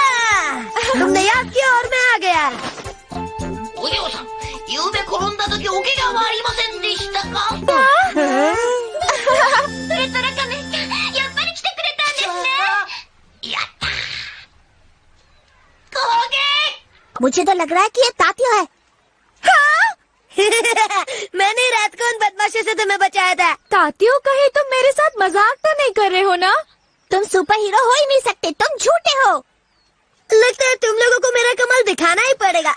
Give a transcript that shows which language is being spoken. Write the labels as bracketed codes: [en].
[hi] तुमने याद किया और मैं आ गया। [ja] お嬢さん、ゆうべ転んだ時お怪我はありませんでしたか？ウルトラ仮面ちゃん、やっぱり来てくれたんですね。やったー。攻撃！ [hi] मुझे तो लग रहा है कि ये तात्यो है। हाँ? मैंने रात को उन बदमाशों से तुम्हें बचाया था। तात्यो कहे तुम मेरे साथ मजाक तो नहीं कर रहे हो ना? तुम सुपर हीरो हो ही नहीं सकते, तुम झूठे हो। लगता है तुम लोगों को मेरा कमाल दिखाना ही पड़ेगा।